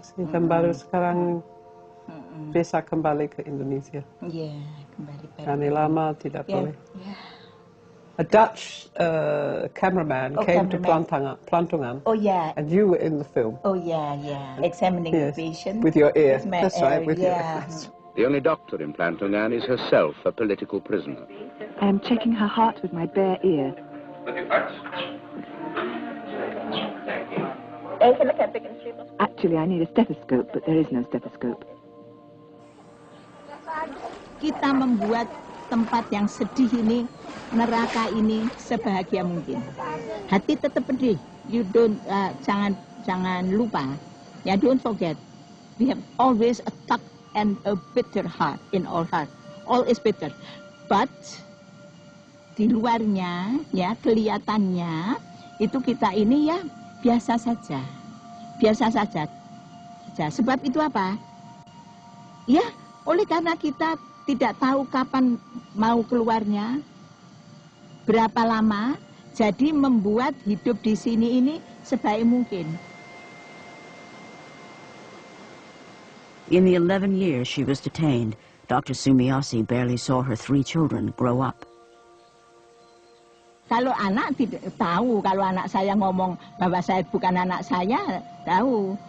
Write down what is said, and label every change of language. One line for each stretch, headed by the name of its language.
Indonesian: Dan baru sekarang bisa kembali ke Indonesia. Yeah, kembali. Karena lama tidak boleh. Yeah.
English: A Dutch cameraman came to Plantungan. Oh yeah. And you were in the film. Oh yeah, yeah. Examining the patient. With your ear. With my That's ear, right, with your ear. The only doctor in Plantungan is herself a political prisoner. I am checking her heart with my bare ear. Actually, I need a stethoscope, but there is no stethoscope.
Indonesian: Kita membuat tempat yang sedih ini, neraka ini sebahagia mungkin. Hati tetap pedih.
English: You don't
Indonesian: jangan lupa.
English: Yeah, don't forget. We have always a dark and a bitter heart in our heart. All is bitter.
Indonesian: But di luarnya, ya kelihatannya itu kita ini ya biasa saja. Biasa saja. Sebab itu apa? Ya, oleh karena kita tidak tahu kapan mau keluarnya, berapa lama, jadi membuat hidup di sini ini sebaik mungkin.
English: In the 11 years she was detained, Dr. Sumiyosi barely saw her 3 children grow up.
Indonesian: Kalau anak tidak tahu, kalau anak saya ngomong bahwa saya bukan anak saya, tahu.